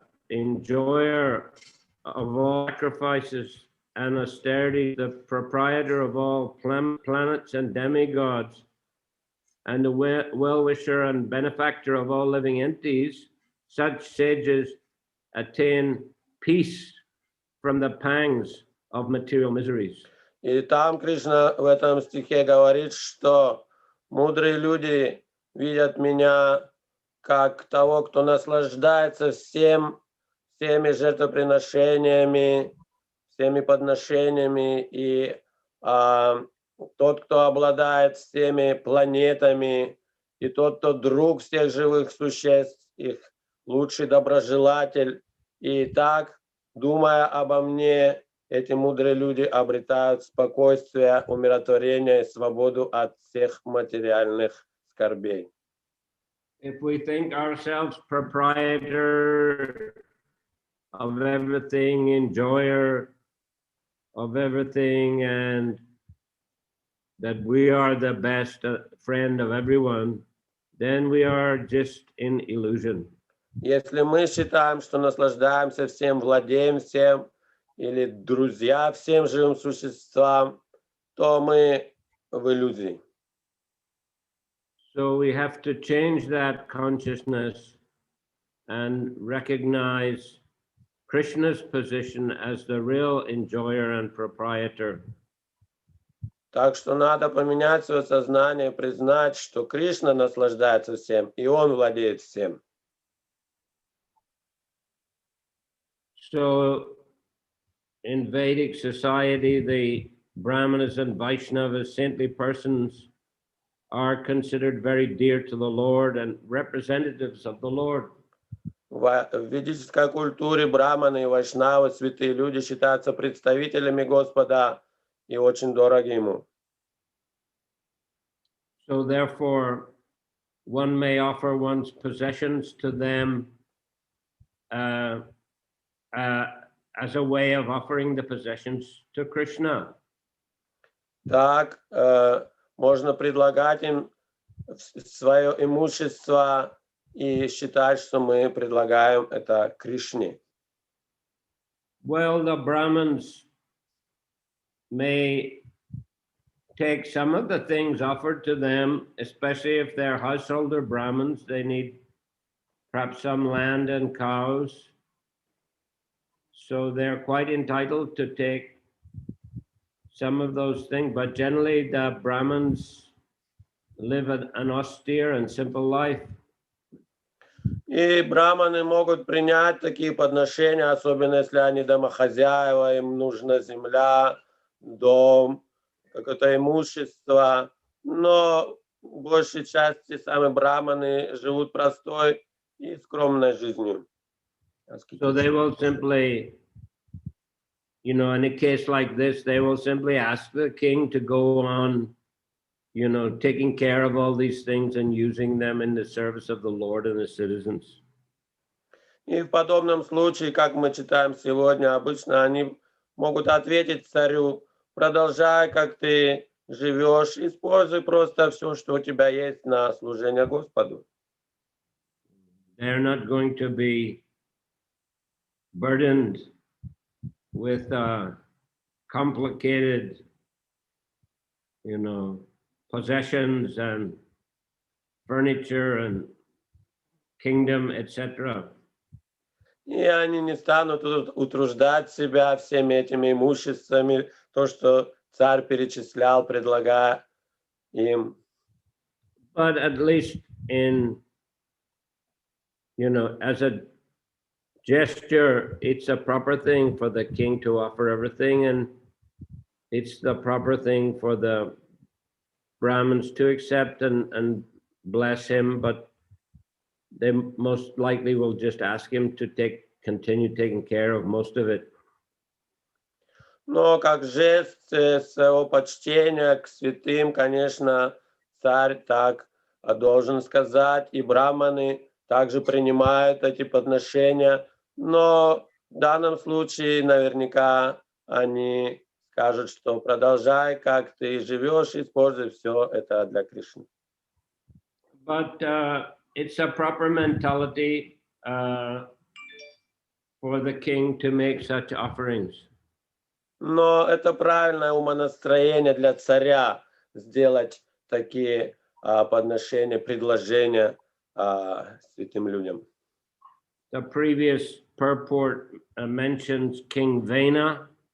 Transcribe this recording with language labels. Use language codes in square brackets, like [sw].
[en] enjoyer of all sacrifices and austerity, the proprietor of all planets and demigods, and the well-wisher and benefactor of all living entities, such sages attain peace from the pangs of material miseries. [ru] И там Кришна в этом стихе говорит, что мудрые люди видят меня как того, кто наслаждается всеми жертвоприношениями, всеми подношениями, и тот, кто обладает всеми планетами, и тот, кто друг всех живых существ, их лучший доброжелатель. И так, думая обо мне, эти мудрые люди обретают спокойствие, умиротворение и свободу от всех материальных скорбей. [en] If we think ourselves proprietor of everything, enjoyer of everything, and that we are the best friend of everyone, then we are just in illusion. [ru] Если мы считаем, что наслаждаемся всем, владеем всем, или друзья всем живым существам, то мы в иллюзии. [en] So we have to change that consciousness and recognize Krishna's position as the real enjoyer and proprietor. [ru] Так что надо поменять свое сознание, признать, что Кришна наслаждается всем, и Он владеет всем. [en] So in Vedic society, the Brahmanas and Vaishnavas, saintly persons, are considered very dear to the Lord and representatives of the Lord. [ru] В ведической культуре браманы и вайшнавы, святые люди, считаются представителями Господа и очень дороги Ему. [en] So therefore, one may offer one's possessions to them as a way of offering the possessions to Krishna. [ru] Так, можно предлагать им свое имущество и считать, что мы предлагаем это Кришне. [en] Well, the Brahmins may take some of the things offered to them, especially if they're householder Brahmins. They need perhaps some land and cows. So they're quite entitled to take some of those things. But generally, the Brahmins live an austere and simple life. [ru] И браманы могут принять такие подношения, особенно если они домохозяева, им нужна земля, дом, какое-то имущество. Но большей части сами браманы живут простой и скромной жизнью. [en] So they will simply, in a case like this, they will simply ask the king to go on, taking care of all these things and using them in the service of the Lord and the citizens. [ru] И в подобном случае, как мы читаем сегодня, обычно они могут ответить царю: продолжай, как ты живешь, используй просто все, что у тебя есть на служение Господу. [en] They're not going to be burdened with complicated, possessions and furniture and kingdom, etc. [ru] И они не станут утруждать себя всеми этими имуществами, то, что царь перечислял, предлагая им. [en] But at least as a gesture, it's a proper thing for the king to offer everything, and it's the proper thing for the Brahmins to accept and bless him, but they most likely will just ask him to continue taking care of most of it. [ru] Но как жест своего почтения к святым, конечно, царь так должен сказать, и браманы также принимают эти подношения, но в данном случае наверняка они скажут, что продолжай, как ты живешь, используй все это для Кришны. [en] But it's a proper mentality for the king to make such offerings. [ru] Но это правильное умонастроение для царя сделать такие подношения, предложения святым людям. [en] The previous purport mentions King Vena.